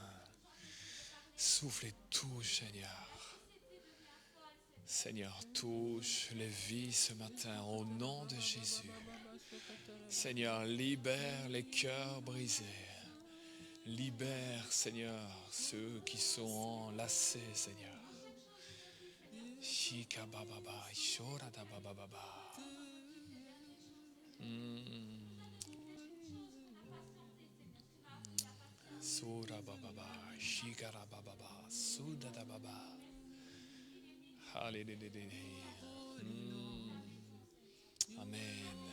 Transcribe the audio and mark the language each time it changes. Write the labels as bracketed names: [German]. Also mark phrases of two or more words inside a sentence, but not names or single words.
[French] Souffle et touche, Seigneur. Seigneur, touche les vies ce matin au nom de Jésus. Seigneur, libère les cœurs brisés. Libère, Seigneur, ceux qui sont enlacés, Seigneur. Shika bababa, shorada bababa. Sura bababa, shikara bababa, sudada baba. Hallelujah. Amen.